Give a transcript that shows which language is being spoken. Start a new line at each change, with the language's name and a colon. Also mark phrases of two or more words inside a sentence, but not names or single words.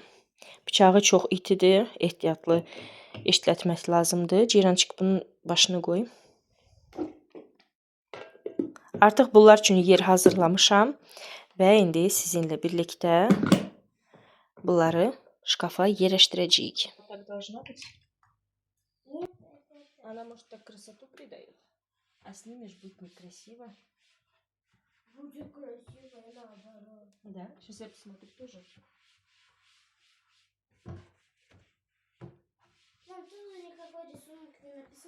Azerbaijani: Bıçağı çox itidir, ehtiyatlı işlətmək lazımdır. Ceyrançıq, bunun başını qoy. Artıq bunlar üçün yer hazırlamışam və indi sizinlə birlikdə bunları şkafa yerləşdirəcəyik.
Russian: Так должно быть. Она, может, так красоту придает, а снимешь, будет некрасиво. Будет красиво, наоборот. Да? Сейчас я посмотрю тоже. Там тоже никакой рисунок не написан.